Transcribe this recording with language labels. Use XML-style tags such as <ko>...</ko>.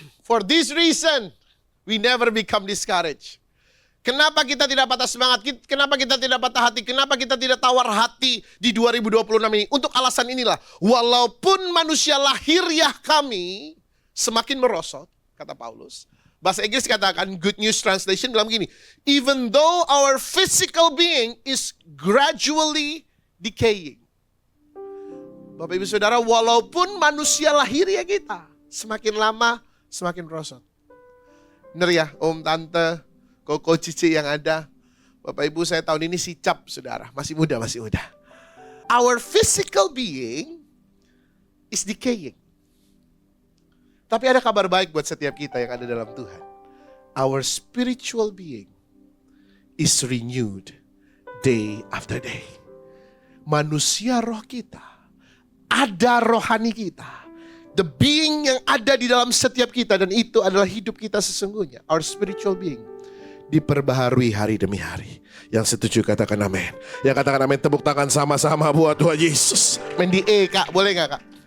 <en>For this reason, we never become discouraged.</en> <id>Kenapa kita tidak patah semangat? Kenapa kita tidak patah hati? Kenapa kita tidak tawar hati di 2026 ini? Untuk alasan inilah, walaupun manusia lahiriah kami semakin merosot, kata Paulus. Bahasa Inggris katakan,</id> <en>Good News Translation</en> <id>bilang begini,</id> <en>even though our physical being is gradually decaying.</en> <id>Bapak Ibu Saudara, walaupun manusia lahiriah kita semakin lama semakin merosot. Benar ya, Om, Tante, Koko, Cici yang ada. Bapak Ibu, saya tahun ini sicap, saudara. Masih muda.</id> <en>Our physical being is decaying.</en> <id>Tapi ada kabar baik buat setiap kita yang ada dalam Tuhan.</id> <en>Our spiritual being is renewed day after day.</en> <id>Manusia roh kita, ada rohani kita.</id> <en>The being</en> <id>yang ada di dalam setiap kita, dan itu adalah hidup kita sesungguhnya.</id> <en>Our spiritual being</en> <id>diperbaharui hari demi hari. Yang setuju katakan amin. Yang katakan amin, tepuk tangan sama-sama buat Tuhan Yesus. Main di E, Kak, boleh gak, Kak?</id>